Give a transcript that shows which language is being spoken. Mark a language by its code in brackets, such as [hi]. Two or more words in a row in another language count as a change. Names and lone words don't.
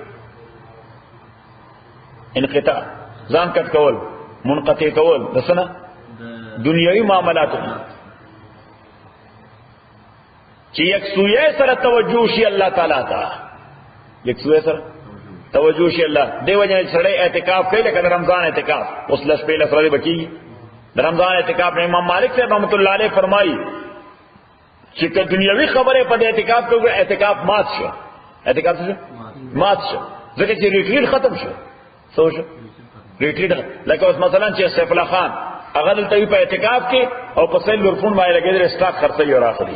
[ps] انقطاع ځان کټ کول منقطع کول د څه نه دنیوي معاملاتونه چې یک سویه سره توجه شي الله تعالی ته. یک سویه سره توجه شي الله دی وجه سره اعتکاف کوي لکه رمضان اعتکاف. اوس لس په لس ورځې بکی د رمضان اعتکاف نه امام مالک صاحب [ar] رحمۃ اللہ علیہ [ps] فرمایي چې که دنیوي خبره په اعتکاف کوي اعتکاف مات شو. اعتکاف شو مات شو ځکه چې ریټریټ ختم شو. څه شو؟ ریټریټ. لکه اوس مثلا چې سیف الله خان هغه دلته په اعتکاف کې او په سیل ورفون باندې لګیدل اسټاک خرڅي او راخلي.